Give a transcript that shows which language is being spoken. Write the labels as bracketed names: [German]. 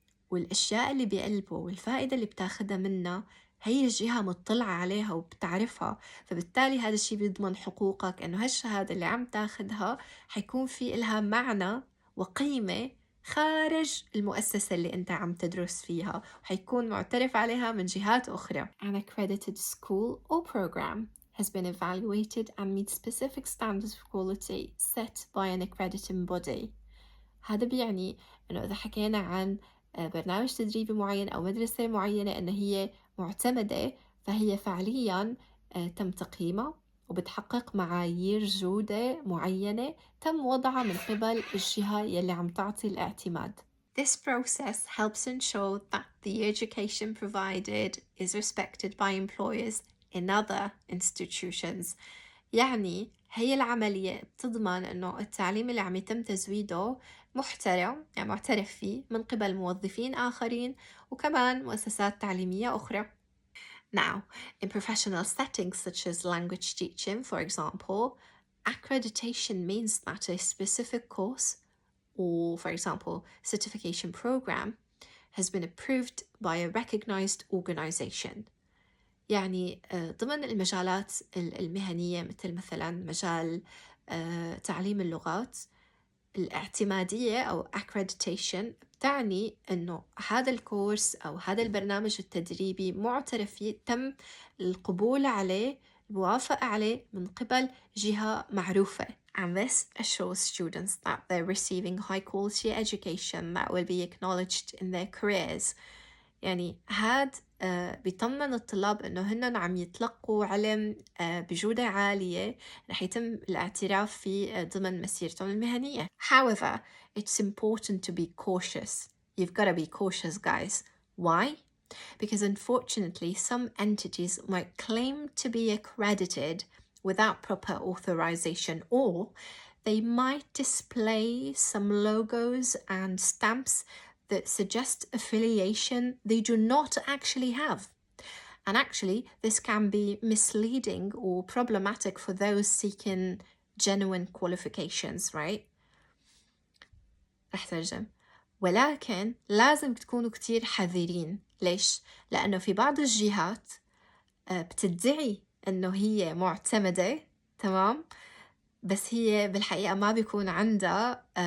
[Arabic] والأشياء اللي بقلبه والفائدة اللي بتاخدها منه هي الجهة مطلعة عليها وبتعرفها، فبالتالي هذا الشيء بيضمن حقوقك إنه هالشهادة اللي عم تاخدها حيكون في إلها معنى وقيمة خارج المؤسسة اللي أنت عم تدرس فيها، وحيكون معترف عليها من جهات أخرى. [English] An accredited school or program has been evaluated and meets specific standards of quality set by an accrediting body. [Arabic] هذا بيعني إنه إذا حكينا عن برنامج تدريبي معين أو مدرسة معينة إن هي معتمدة، فهي فعلياً تم تقييمها وبتحقق معايير جودة معينة تم وضعها من قبل الجهة يلي عم تعطي الاعتماد. [English] This process helps ensure that the education provided is respected by employers in other institutions. [Arabic] يعني هي العملية بتضمن إنه التعليم اللي عم يتم تزويده محترم، يعني معترف فيه من قبل موظفين آخرين وكمان مؤسسات تعليمية أخرى. [English] Now, in professional settings such as language teaching, for example, accreditation means that a specific course or, for example, certification program has been approved by a recognized organization. [Arabic] يعني ضمن المجالات المهنية مثلا مجال تعليم اللغات، الاعتمادية أو accreditation بتعني أنه هذا الكورس أو هذا البرنامج التدريبي معترف فيه، تم القبول عليه، الموافقة عليه من قبل جهة معروفة. [English] And this assures students that they're receiving high quality education that will be acknowledged in their careers. [Arabic] يعني هاد بيطمن الطلاب إنه هن عم يتلقوا علم بجودة عالية رح يتم الاعتراف فيه ضمن مسيرتهم المهنية. [English] However, it's important to be cautious. You've got to be cautious, guys. Why? Because unfortunately, some entities might claim to be accredited without proper authorization, or they might display some logos and stamps that suggest affiliation they do not actually have. And actually, this can be misleading or problematic for those seeking genuine qualifications, right? رح ترجم. [Arabic] ولكن لازم تكونوا كتير حذرين. ليش؟ لأنه في بعض الجهات بتدعي أنه هي معتمدة، تمام؟ بس هي بالحقيقة ما بيكون عندها